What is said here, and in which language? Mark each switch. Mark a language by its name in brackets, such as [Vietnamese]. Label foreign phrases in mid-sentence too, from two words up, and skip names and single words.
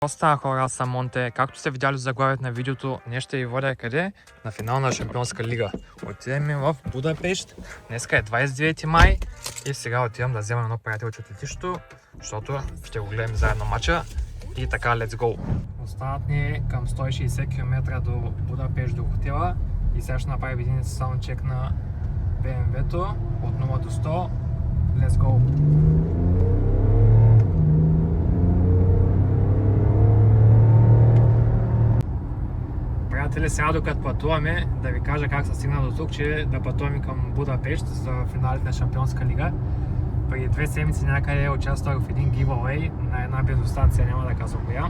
[Bulgarian] Става хора, аз съм Монте. Както сте видяли в заглавието на видеото, днес ще ви водя къде? На финал на Шампионска лига. Отиваме в Будапещ. Днеска е 29 май и сега отивам да вземам едно приятелче от летището, защото ще го гледам заедно матча. И така, [English] let's go! [Bulgarian] Остават ни към 160 км до Будапещ, до хотела. И сега ще направим един саундчек на BMW-то от 0 до 100. [English] Let's go! [Bulgarian] Приятели, сега докато пътуваме, да ви кажа как се стигна до тук, че да пътуваме към Будапещ за финалите на Шампионска лига. Преди 2 седмици някъде участвах в един giveaway на една бензиностанция, няма да казвам коя.